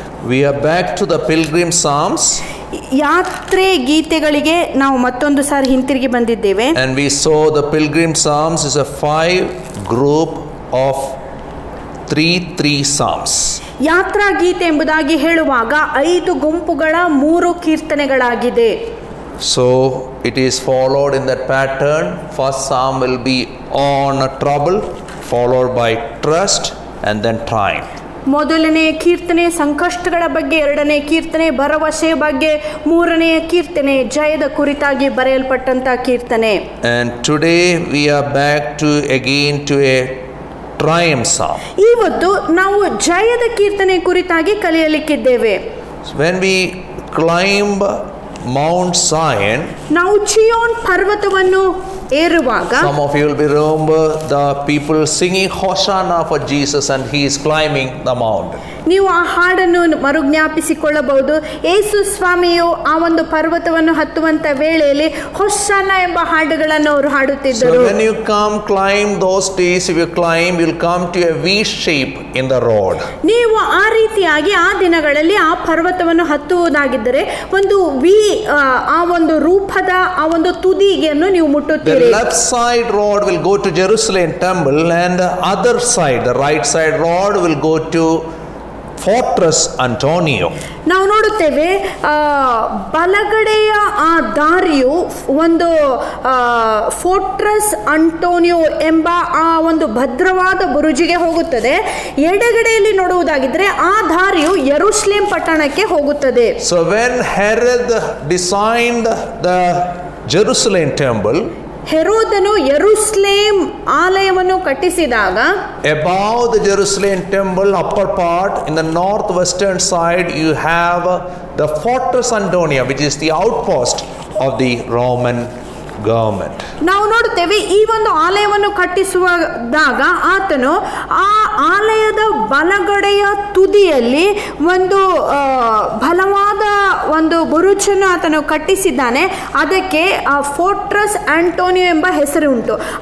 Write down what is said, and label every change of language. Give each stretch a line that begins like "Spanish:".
English: We are back to the Pilgrim Psalms.
Kannada: ಯಾತ್ರೆ ಗೀತೆಗಳಿಗೆ ನಾವು ಮತ್ತೊಂದು ಸಾರಿ ಹಿಂತಿರುಗಿ ಬಂದಿದ್ದೇವೆ.
English: And we saw the Pilgrim Psalms is a 5 group of 3 Psalms.
Kannada: ಯಾತ್ರಾ ಗೀತೆ ಎಂಬುದಾಗಿ ಹೇಳುವಾಗ 5 ಗುಂಪುಗಳ 3 ಕೀರ್ತನೆಗಳಾಗಿದೆ.
English: So it is followed in that pattern. First Psalm will be on trouble, followed by trust, and then triumph.
Kannada: ಮೊದಲನೇ ಕೀರ್ತನೆ ಸಂಕಷ್ಟಗಳ ಬಗ್ಗೆ, ಎರಡನೇ ಕೀರ್ತನೆ ಭರವಸೆಯ ಬಗ್ಗೆ, ಮೂರನೆಯ ಕೀರ್ತನೆ ಜಯದ ಕುರಿತಾಗಿ ಬರೆಯಲ್ಪಟ್ಟಂತ ಕೀರ್ತನೆ.
English: And today we are back to a triumph psalm.
Kannada: ಇವತ್ತು ನಾವು ಜಯದ ಕೀರ್ತನೆ ಕುರಿತಾಗಿ ಕಲಿಯಲಿಕ್ಕಿದ್ದೇವೆ.
English: When we climb Mount Zion,
Kannada: ನಾವು ಚಿಯೋನ್ ಪರ್ವತವನ್ನು ಏರುವಾಗ,
English: some of you will be remember the people singing Hosanna for Jesus and he is climbing the mountain.
Kannada: ನೀವು ಆ ಹಾಡನ್ನು ಮರುಜ್ಞಾಪಿಸಿಕೊಳ್ಳಬಹುದು. ಯೇಸು ಸ್ವಾಮಿಯು ಆ ಒಂದು ಪರ್ವತವನ್ನು ಹತ್ತುವಂತ ವೇಳೆಯಲ್ಲಿ ಹೊಸ್ಸಾನ ಎಂಬ ಹಾಡುಗಳನ್ನು ಅವರು ಹಾಡುತ್ತಿದ್ದರು.
English: So when you climb those days, if you climb, you'll come to a V shape in the road.
Kannada: ನೀವು ಆ ರೀತಿಯಾಗಿ ಆ ದಿನಗಳಲ್ಲಿ ಆ ಪರ್ವತವನ್ನು ಹತ್ತುವುದಾಗಿದ್ದರೆ ಒಂದು ವಿ, ಆ ಒಂದು ರೂಪದ ಆ ಒಂದು ತುದಿಯನ್ನು ನೀವು ಮುಟ್ಟುತ್ತೀರಿ.
English: The left side road will go to Jerusalem temple and the other side, the right side road will go to fortress Antonio.
Kannada: ನಾವು ನೋಡುತ್ತೇವೆ ಬಲಗಡೆಯ ಆ ದಾರಿಯು ಒಂದು ಫೋರ್ಟ್ರೆಸ್ ಅಂಟೋನಿಯೋ ಎಂಬ ಆ ಒಂದು ಭದ್ರವಾದ ಬುರುಜಿಗೆ ಹೋಗುತ್ತದೆ. ಎಡಗಡೆಯಲ್ಲಿ ನೋಡುವುದಾಗಿದ್ರೆ ಆ ದಾರಿಯು ಯೆರೂಸಲೇಮ್ ಪಟ್ಟಣಕ್ಕೆ ಹೋಗುತ್ತದೆ.
English: So when Herod designed the Jerusalem temple,
Kannada: ಹೆರೋದನು ಯೆರೂಸಲೇಮ್ ಆಲಯವನ್ನು ಕಟ್ಟಿಸಿದಾಗ
English: above the Jerusalem temple upper part in the northwestern side you have the fortress Antonia, which is the outpost of the Roman government.
Kannada: ನಾವು ನೋಡುತ್ತೇವೆ ಈ ಒಂದು ಆಲಯವನ್ನು ಕಟ್ಟಿಸುವಾಗ ಆತನು ಆ ಆಲಯದ ಬಲಗಡೆಯ ತುದಿಯಲ್ಲಿ ಒಂದು ಬಲವಾದ ಒಂದು ಬುರುಜನ್ನು ಆತನು ಕಟ್ಟಿಸಿದ್ದಾನೆ. ಅದಕ್ಕೆ ಫೋರ್ಟ್ರೆಸ್ ಆಂಟೋನಿಯೋ ಎಂಬ ಹೆಸರು ಉಂಟು.